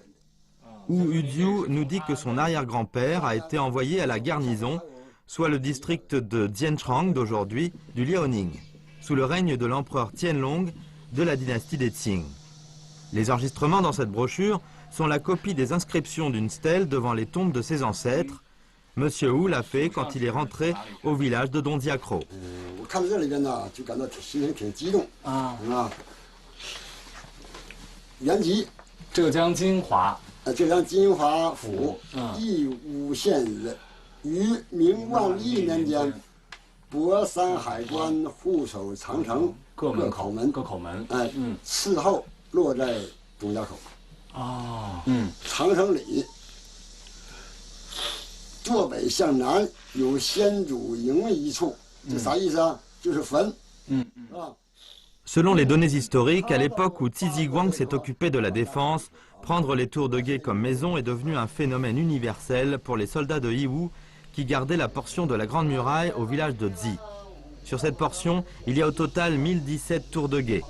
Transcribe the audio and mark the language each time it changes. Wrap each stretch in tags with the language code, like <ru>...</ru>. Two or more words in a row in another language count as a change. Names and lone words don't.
<fr>Wu Yudiu nous dit que son arrière-grand-père a été envoyé à la garnison, soit le district de Jianchang d'aujourd'hui, du Liaoning, sous le règne de l'empereur Tianlong de la dynastie des Qing. Les enregistrements dans cette brochure sont la copie des inscriptions d'une stèle devant les tombes de ses ancêtres. Monsieur Wu l'a fait quand il est rentré au village de Donjiakro.</fr> <zh>浙江金华府义乌县人，于明万历年间，博山海关护守长城各口门，伺候落在董家口。长城里坐北向南有先祖营一处，这啥意思啊？就是坟。</zh> <fr>Selon les données historiques, à l'époque où Tiziguang s'est occupé de la défense, prendre les tours de guet comme maison est devenu un phénomène universel pour les soldats de Yiwu qui gardaient la portion de la Grande Muraille au village de Zi. Sur cette portion, il y a au total 1017 tours de guet.</fr>